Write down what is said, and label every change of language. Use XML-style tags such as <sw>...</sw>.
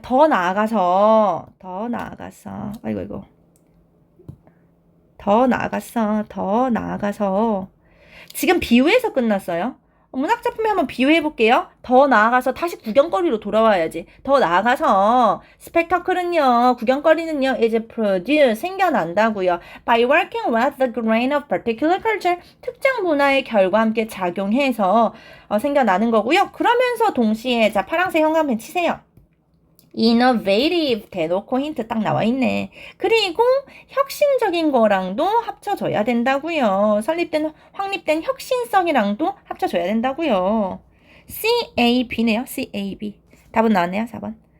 <ko>더 나아가서 아이고 더 나아가서 지금 비유해서 끝났어요. 문학작품에 한번 비유해볼게요. 더 나아가서 다시 구경거리로 돌아와야지. 더 나아가서 스펙터클은요, 구경거리는요,</ko> <en>is produced,</en> <ko>생겨난다고요.</ko> <en>By working with the grain of particular culture,</en> <ko>특정 문화의 결과 함께 작용해서 생겨나는 거고요. 그러면서 동시에 자 파란색 형광펜 치세요. innovative 대놓고 힌트 딱 나와 있네. 그리고 혁신적인 거랑도 합쳐져야 된다고요. 확립된 혁신성이랑도 합쳐져야 된다고요. CAB네요. CAB. 답은 나왔네요. 4번.</ko>